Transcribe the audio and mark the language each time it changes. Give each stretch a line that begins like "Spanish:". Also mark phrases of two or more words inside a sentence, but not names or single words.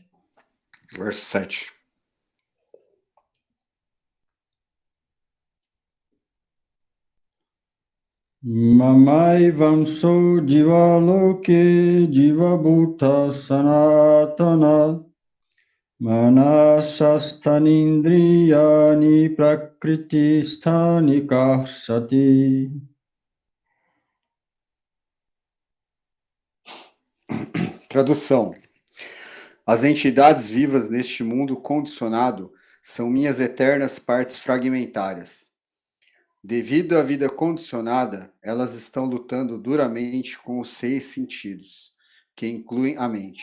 Portuguese: Verso 7.
Sanskrit: Mamai Vamso Jiva Loke Jiva Bhuta Sanatana Manasasthanindriyani prakritisthani karshati.
Portuguese: Tradução. As entidades vivas neste mundo condicionado são minhas eternas partes fragmentárias. Devido à vida condicionada, elas estão lutando duramente com os 6 sentidos, que incluem a mente.